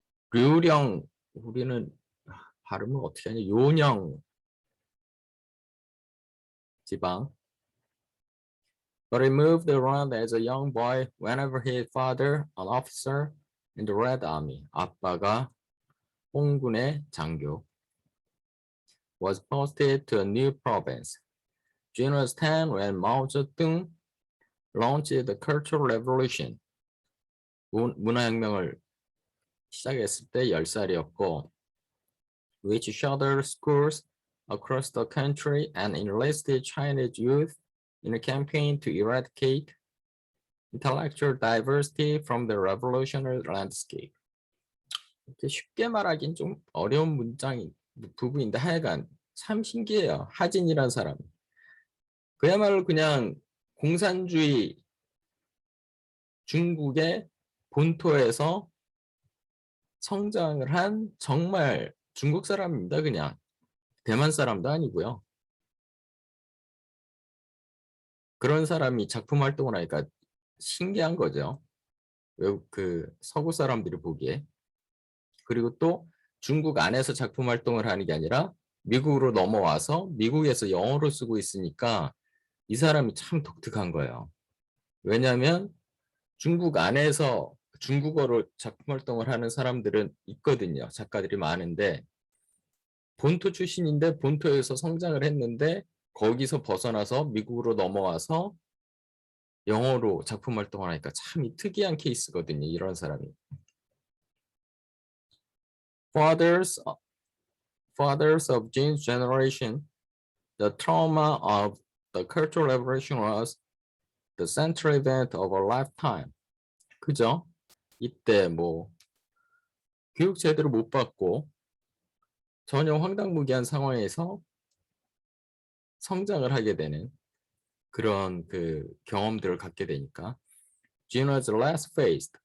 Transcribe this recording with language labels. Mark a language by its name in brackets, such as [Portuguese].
[Korean] 류령, 우리는 발음을 어떻게 하냐? 요령 지방. [English] But he moved around as a young boy whenever his father, an officer in the Red Army, [Korean] 아빠가 홍군의 장교, [English] was posted to a new province. Jean was 10 when Mao Zedong launched the Cultural Revolution. [Korean] 문화혁명을 시작했을 때 10살이었고, [English] which shuttered schools across the country and enlisted Chinese youth in a campaign to eradicate intellectual diversity from the revolutionary landscape. [Korean] 이렇게 쉽게 말하긴 좀 어려운 문장이 부분인데 하여간 참 신기해요. 하진이란 사람. 그야말로 그냥 공산주의 중국의 본토에서 성장을 한 정말 중국 사람입니다. 그냥 대만 사람도 아니고요. 그런 사람이 작품 활동을 하니까 신기한 거죠. 외국 그 서구 사람들이 보기에. 그리고 또 중국 안에서 작품 활동을 하는 게 아니라 미국으로 넘어와서 미국에서 영어로 쓰고 있으니까 이 사람이 참 독특한 거예요. 왜냐하면 중국 안에서 중국어로 작품 활동을 하는 사람들은 있거든요. 작가들이 많은데 본토 출신인데 본토에서 성장을 했는데 거기서 벗어나서 미국으로 넘어와서 영어로 작품 활동을 하니까 참 특이한 케이스거든요. 이런 사람이. [English] Fathers of Jean's generation, the trauma of the Cultural Revolution was the central event of a lifetime. [Korean] 그죠? 이때 뭐 교육 제대로 못 받고 전혀 황당무계한 상황에서 성장을 하게 되는 그런 그 경험들을 갖게 되니까. [English] Jean was less faced.